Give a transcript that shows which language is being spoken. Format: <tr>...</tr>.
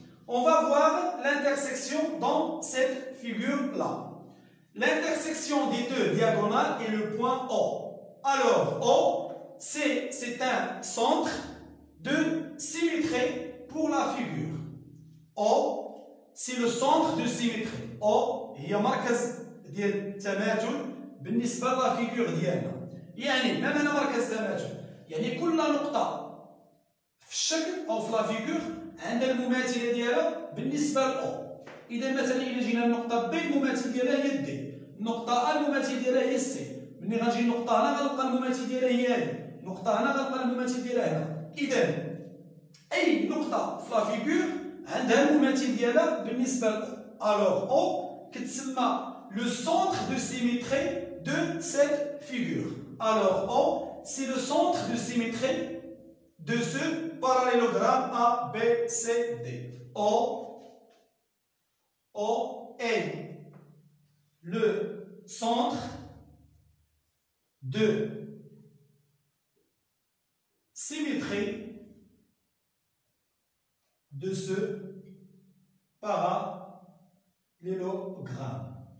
<fr>On va voir l'intersection dans cette figure-là. L'intersection des deux diagonales est le point O. Alors, O, c'est un centre de symétrie pour la figure. O, c'est le centre de symétrie.</fr> <ar>O, هي مركز ديال التماثل بالنسبة لا فيغور ديالنا. يعني ما معنى مركز تماثل؟ يعني كل نقطة في الشكل أو في لا فيغور عندها المماثلة ديالها بالنسبة لأو. إذا مثلا إلا جينا النقطة B المماثل ديالها هي D. النقطة A المماثل ديالها هي C. ملي غنجي النقطة هنا غنلقى المماثل ديالها هي هذه. نقطة هنا غنلقى المماثل ديالها هنا. إذا أي نقطة في لا فيغور عندها المماثل ديالها بالنسبة</ar> <fr>alors O</fr> <ar>كتسمى</ar> <fr>le centre de symétrie de cette figure. Alors O, c'est le centre de symétrie de ce parallélogramme A, B, C, D. O est le centre de symétrie de ce parallélogramme.</fr>